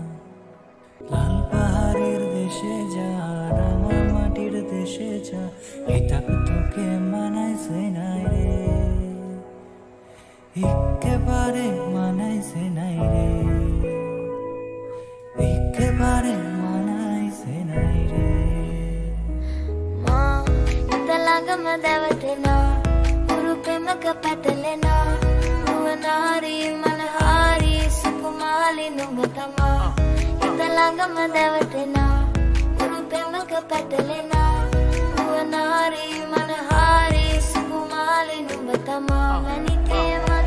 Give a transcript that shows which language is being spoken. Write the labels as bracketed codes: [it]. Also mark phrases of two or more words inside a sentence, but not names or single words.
[bn] লাল পাহাড়ের দেশে যা, রাঙা মাটির দেশে যা, এটা তোকে মানাইছে নাই রে, একেবারে মানাইছে নাই রে, একেবারে মানাইছে নাই রে। [si] මා හිත ළඟම දැවටෙනා ගුරු පෙමක පැටලෙනා නුවනාරි මනහාරි සුකුමාලි නුඹ තමා හිත ළඟම දැවටෙනා ගුරු පෙමක පැටලෙනා නුවනාරි මනහාරි සුකුමාලි නුඹ තමා මැනිකේ